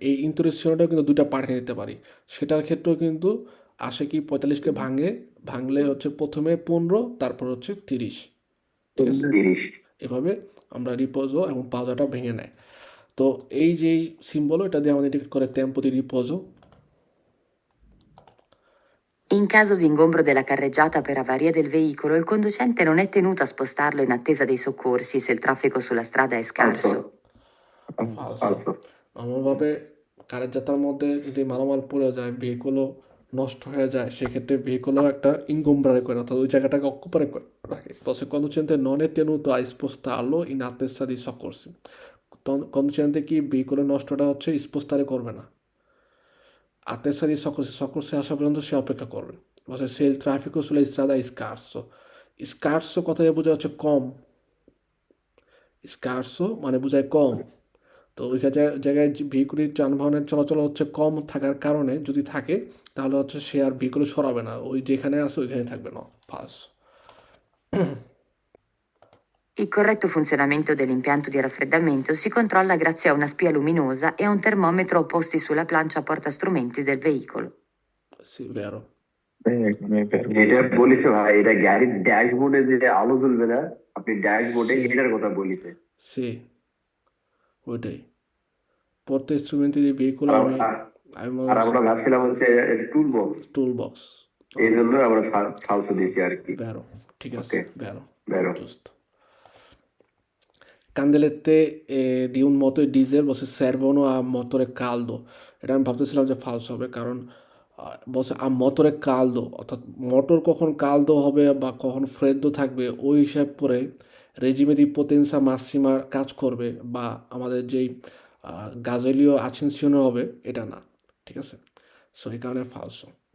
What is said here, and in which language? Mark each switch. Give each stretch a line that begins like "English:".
Bangla: এই ইন্টারুশনটাও কিন্তু দুইটা পার্টে নিতে পারি, সেটার ক্ষেত্রেও কিন্তু আসে কি 45কে ভাঙলে হচ্ছে প্রথমে 15, তারপর হচ্ছে 30, ঠিক আছে। 30। এভাবে আমরা রিপোজো এবং পাউজাটা ভেঙে নেয়। তো এই যেই সিম্বল এটা দিয়ে আমাদের ইন্ডিকেট করে tempo di riposo।
Italian: In caso di ingombro della carreggiata per avaria del veicolo, il conducente non è tenuto a spostarlo in attesa dei soccorsi se il traffico sulla strada è scarso. ফালসো। Falso.
Bangla: নর্মালভাবে কারের যাত্রার মধ্যে যদি মালামাল পড়ে যায়, ভেহিকলও নষ্ট হয়ে যায়, সেক্ষেত্রে ভেহিকলও একটা ইনগোম্ব্রারে করে, অর্থাৎ ওই জায়গাটাকে অকুপারে করে রাখে।
Italian: Posso conducente non è tenuto a spostarlo in attesa di soccorsi।
Bangla: কন্ডুসেন্টে কি ভেহিকলের নষ্টটা হচ্ছে স্পোস্টারে করবে না,
Italian: attesa di soccorsi
Bangla: আসা পর্যন্ত সে অপেক্ষা করবে।
Italian: Posso se il traffico sulla strada è scarso।
Bangla: স্কার্সো কথা বোঝা হচ্ছে কম, স্কার্সো মানে বোঝায় কম। তো ওইখানে জায়গায় ভেহিকুলের যানবাহনের চলাচল হচ্ছে কম থাকার কারণে যদি থাকে তাহলে হচ্ছে সে আর ভেহিকুল সরাবে না, ওই যেখানে আছে ওইখানে থাকবে না, first.
Italian: Il corretto funzionamento dell'impianto di raffreddamento si controlla grazie a una spia luminosa e a un termometro posti sulla plancia portastrumenti del veicolo. সি ভেরো।
Bangla: এটা বলিছে ভাই, এটা গাড়ির ড্যাশবোর্ডে যে আলো জ্বলবে না, আপনি ড্যাশবোর্ডে সে- এটার কথা বলিছে। সি ওইটাই পড়তে ইনস্ট্রুমেন্ট দিয়ে ভেহিকুল আর আমি আর আমরা ভাবছিলাম হচ্ছে টুল বক্স, টুল বক্স। এই জন্য আমরা ফালসো দিয়েছি আর কি। ভেরো, ঠিক আছে, ওকে,
Italian: ভেরো, vero. giusto. Candelette di un motore diesel বসে servono a motore caldo।
Bangla: এটা আমি ভাবতেছিলাম যে ফালস হবে, কারণ বসে আ মটরে কালদো, অর্থাৎ মোটর কখন কালদো হবে বা কখন ফ্রেদ্দো থাকবে ওই হিসাব করে রেজিমে দি পোতেন্সা মাসিমা কাজ করবে, বা আমাদের যেই গাজলীয় আছেনসিয়নে হবে এটা না, ঠিক আছে। সো এই কারণে ফালসো।